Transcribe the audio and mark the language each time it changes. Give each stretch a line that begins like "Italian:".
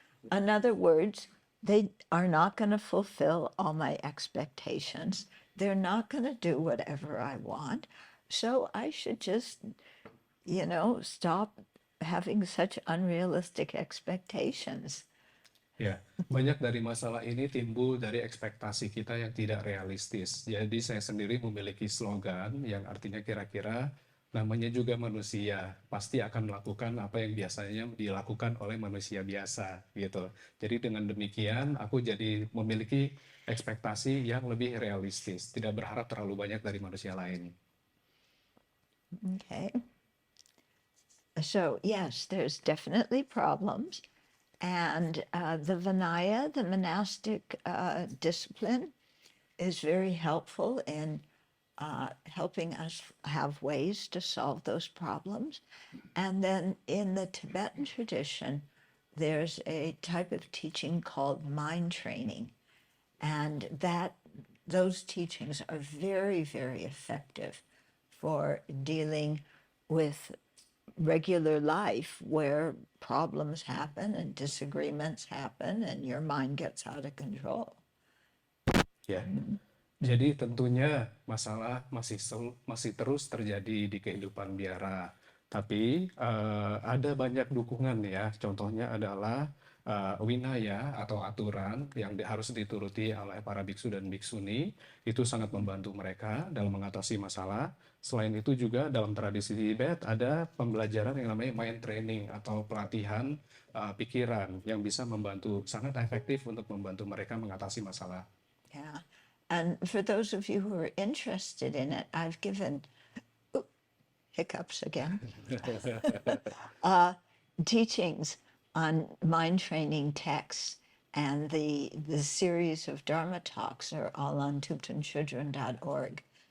English: In other words, they are not going to fulfill all my expectations. They're not going to do whatever I want. So I should just, stop having such unrealistic expectations.
Indonesian: Ya, banyak dari masalah ini timbul dari ekspektasi kita yang tidak realistis. Jadi saya sendiri memiliki slogan yang artinya kira-kira namanya juga manusia, pasti akan melakukan apa yang biasanya dilakukan oleh manusia biasa gitu. Jadi dengan demikian aku jadi memiliki ekspektasi yang lebih realistis, tidak berharap terlalu banyak dari manusia lain.
English: Okay. So, yes, there's definitely problems. And the Vinaya, the monastic discipline, is very helpful in helping us have ways to solve those problems. And then in the Tibetan tradition, there's a type of teaching called mind training. And those teachings are very, very effective for dealing with regular life where problems happen and disagreements happen and your mind gets out of control.
Indonesian: Ya, jadi tentunya masalah masih terus terjadi di kehidupan biara. Tapi ada banyak dukungan ya. Contohnya adalah winaya atau aturan yang harus dituruti oleh para biksu dan biksuni. Itu sangat membantu mereka dalam mengatasi masalah. Selain itu juga dalam tradisi Tibet ada pembelajaran yang namanya mind training atau pelatihan pikiran yang bisa membantu, sangat efektif untuk membantu mereka mengatasi masalah.
English: Yeah. And for those of you who are interested in it, I've given hiccups again. Teachings on mind training texts, and the series of Dharma talks are all on thubtenchodron.org.